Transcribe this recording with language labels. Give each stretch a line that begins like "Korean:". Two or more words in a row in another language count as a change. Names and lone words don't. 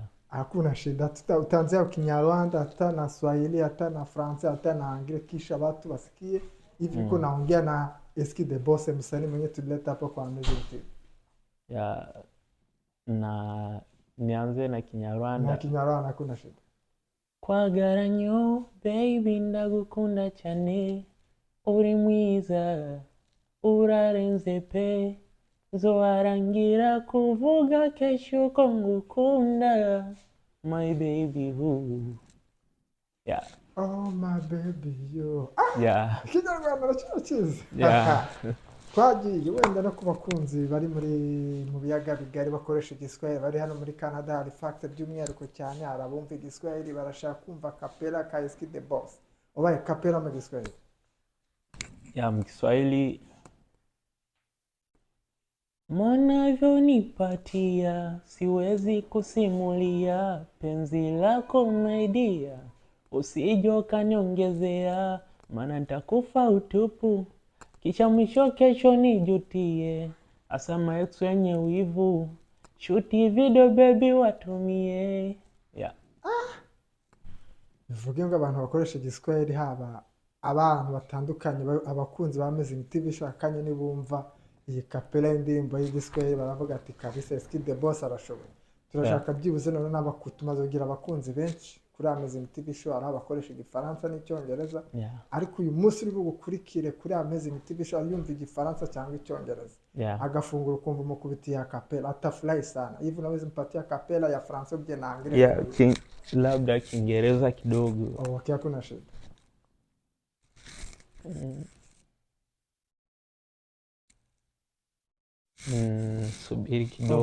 Swahili: Hakuna shida, utaanzia Kinyarwanda, hata na Swahili, hata na Fransa, hata na Anglia, kisha watu wasikie hivi uko naongea na Eski the Boss, msanii mwenye tulileta hapo kwa Amazing TV. Ya, na nianze na Kinyarwanda. Na Kinyarwanda hakuna shida.
Kinyarwanda: Kwagaranyo baby ndagukunda cyane, uri mwiza urarenze pe, zoharangira kuvuga kesho ko ngukunda
English: my baby boo. Yeah. Oh my baby yo. Yeah.
Kinyarwanda: Kinyarwanda nacyo cyiza.
English: Yeah.
Kinyarwanda: Twagiye wenda no ku bakunzi bari mu biyaga bigari bakoresha igiswahili, bari hano muri Canada, Halifax by'umwihariko cyane, arabumva igiswahili barashaka kumva kapela ka Eski the Boss. Obaye kapela mu giswahili?
Swahili: Ya, mkiswahili Mnavyonipatia siwezi kusimulia, penzi lako maidia, usijo kaniongezea, maana nitakufa utupu, kisha mwisho kesho nijutie, asama ex wenye wivu, shuti video baby watumie.
English: Yeah.
Kinyarwanda: Bivuge ngo abantu bakoresha igiswahili, haba abantu batandukanye, abakunzi ba Amazing TV Show akanye nibumva iyi kapela y'indirimbo y'igiswahili baravuga ati kabisa Eski the Boss arashoboye. Turashaka byibuze none n'abakutumaze kugira abakunzi benshi kuri Amazing TV Show, ari abakoresha igifaransa n'icyongereza. Ariko uyu munsi uri gukurikire kuri Amazing TV Show yumva igifaransa cyangwa icyongereza, agafungura ukumva umukubiti ya kapela,
Swahili: atafurahi sana. Hivi unaweza mpatia kapela ya Fransa bje na Anglais? Labda Kiingereza kidogo. Okay, hakuna shida. Subiri kidogo.